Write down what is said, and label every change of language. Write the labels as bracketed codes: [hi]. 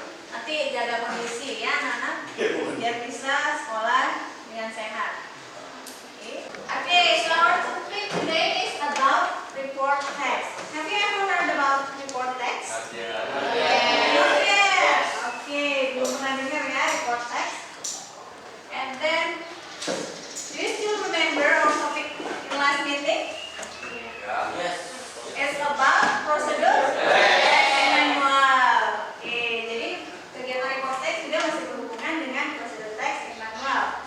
[id] Nanti jaga kondisi ya anak-anak, biar bisa sekolah dengan sehat. [en] Okay, so our topic today is about report text. Have you ever heard about report text? Yes. Okay, [id] belum pernah dengar ya [en] report text. And then, do you still remember our topic in last meeting? It's about procedure and manual. [id] Oke, jadi kegiatan report text juga masih berhubungan dengan prosedur teks dan manual.